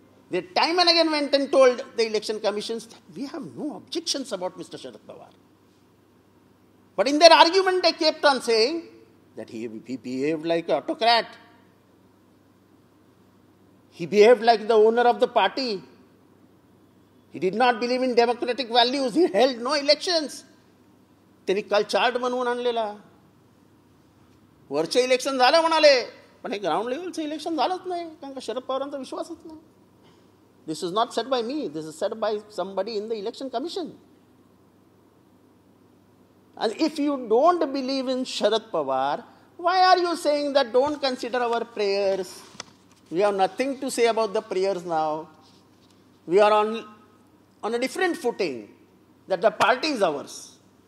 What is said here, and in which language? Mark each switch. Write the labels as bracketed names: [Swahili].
[English] They time and again went and told the election commissions that we have no objections about Mr. Sharad Pawar. But in their argument, they kept on saying that he behaved like an autocrat. He behaved like the owner of the party. He did not believe in democratic values. He held no elections. [Marathi] त्यांनी काल chart बनवून आणलेला. वरचे election झालं म्हणाले, पण हे ground लेवलचं election झालंच नाही, कारण का शरद पवारांचा विश्वासच नाही. [English] This is not said by me. This is said by somebody in the election commission. And if you don't believe in Sharad Pawar, why are you saying that don't consider our prayers? We have nothing to say about the prayers now. We are on a different footing, that the party is ours.